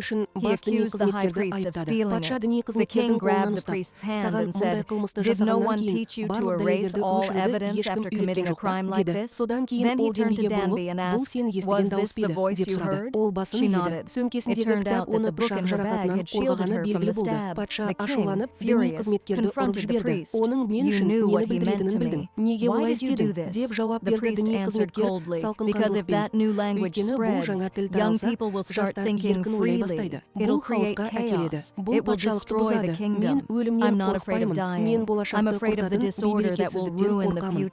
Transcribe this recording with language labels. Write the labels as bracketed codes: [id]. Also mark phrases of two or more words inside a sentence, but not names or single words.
[en] He accused the high priest of stealing it. The king grabbed the priest's hand and said, "Did no one teach you to erase all evidence after committing a crime like this?" Then he turned to Danby and asked, "Was this the voice you heard?" She nodded. It turned out that the book in her bag had shielded her from the stab. The king, furious, [kk] қызметкерді ұрып жіберді. Оның мен үшін нені білдіретінін білдің. Неге олай істедің? Деп жауап берді діни қызметкер салқын қанлықпен. Өйткені бұл жаңа тіл таралса, жастар еркін ойлай бастайды. Бұл хаосқа әкеледі. Бұл патшалықты бұзады. Мен өлімнен қорықпаймын. Мен болашақты құртатын берекетсіздіктен қорқамын.